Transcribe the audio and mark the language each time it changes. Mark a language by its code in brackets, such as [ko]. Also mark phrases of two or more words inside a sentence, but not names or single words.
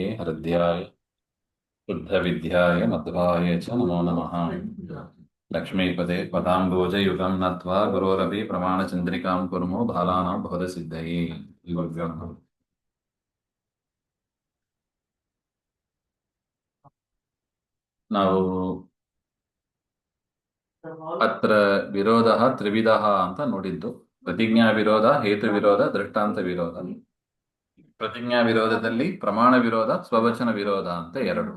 [sa] हृद्याय शुद्धविद्याय मध्वाय च नमो नमः। लक्ष्मीपदे पदाम्बोजयुगं नत्वा गुरोरपि प्रमाणचन्द्रिकां कुर्मो बालानां भवदसिद्धये। गुरुभ्यो नमः। [kn] ನಾವು ಅತ್ರ ವಿರೋಧ ತ್ರಿವಿಧ ಅಂತ ನೋಡಿದ್ದು. ಪ್ರತಿಜ್ಞಾ ವಿರೋಧ, ಹೇತು ವಿರೋಧ, ದೃಷ್ಟಾಂತ ವಿರೋಧ. ಪ್ರತಿಜ್ಞಾ ವಿರೋಧದಲ್ಲಿ ಪ್ರಮಾಣ ವಿರೋಧ, ಸ್ವವಚನ ವಿರೋಧ ಅಂತ ಎರಡು.